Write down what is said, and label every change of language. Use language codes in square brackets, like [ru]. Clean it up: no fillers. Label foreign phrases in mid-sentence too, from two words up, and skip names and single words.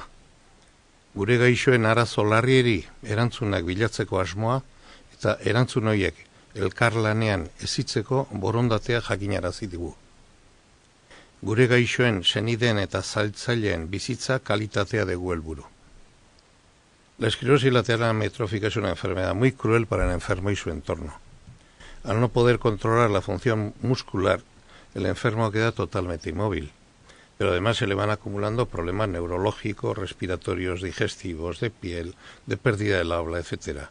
[eu] Gure gaixoen arazo larrieri erantzunak bilatzeko asmoa eta erantzun horiek elkarlanean hezitzeko borondatea jakinarazi digu. Gure gaixoen, senideen eta zailtzaileen bizitza kalitatea dugu helburu. [es] La esclerosis lateral amiotrófica es una enfermedad muy cruel para el enfermo y su entorno. Al no poder controlar la función muscular, el enfermo queda totalmente inmóvil, pero además se le van acumulando problemas neurológicos, respiratorios, digestivos, de piel, de pérdida del habla, etc.